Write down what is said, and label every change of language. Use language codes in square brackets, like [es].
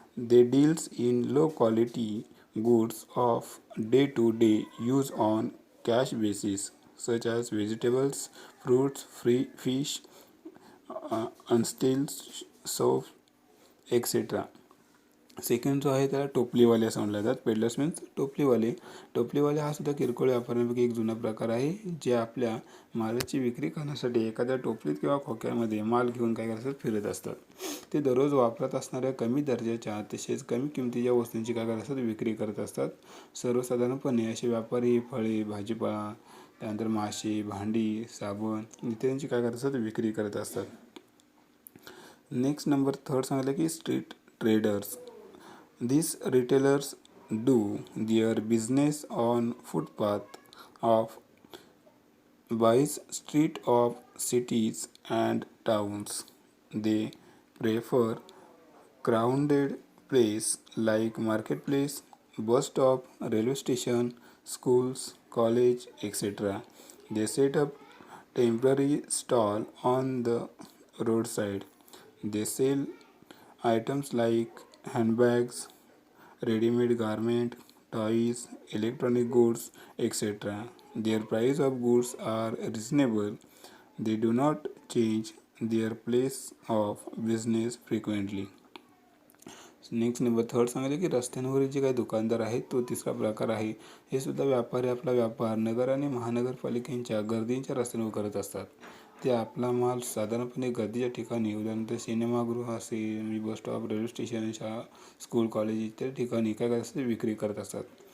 [en] They deals in low quality goods of day to day use on cash basis such as vegetables, fruits, free fish, unstilled soap, etc. [mr] Second जो आहे त्याला टोपलीवाले असं म्हटलं जातात. Peddlers means टोपलीवाले हा सुद्धा किरकोळ व्यापाऱ्यांपैकी एक जुना प्रकार आहे, जे आपल्या मालाची विक्री करण्यासाठी एखाद्या टोपलीत किंवा खोक्यामध्ये माल घेऊन काय करतात, फिरत असतात. ते दररोज वापरत असणाऱ्या कमी दर्जाच्या तसेच कमी किमतीच्या वस्तूंची काय करत असतात, विक्री करत असतात. सर्वसाधारणपणे असे व्यापारी फळे, भाजीपाला, त्यानंतर मासे, भांडी, साबण इत्यादींची काय करत असतात, विक्री करत असतात. नेक्स्ट नंबर थर्ड सांगितलं की street traders. [en] These retailers do their business on footpath of wide street of cities and towns. They prefer crowded place like marketplace, bus stop, railway station, schools, college, etc. They set up temporary stall on the roadside. They sell items like handbags, ready-made garment, toys, electronic goods, etc. Their price of goods are reasonable. They do not change their place of business frequently. [mr] Next number third सांगितलं की रस्त्यांवरील जे काही दुकानदार आहेत तो तिसरा प्रकार आहे. हे सुद्धा व्यापारी आपला व्यापार नगर आणि महानगरपालिकेच्या गर्दीच्या रस्त्यांवर करत असतात. ते आपला माल साधारणपणे गर्दीच्या ठिकाणी, उदाहरणार्थ सिनेमागृह असेल, बस स्टॉप, रेल्वे स्टेशन, शाळा, स्कूल, कॉलेज इत्यादी ठिकाणी काय करत असतात, विक्री करत असतात.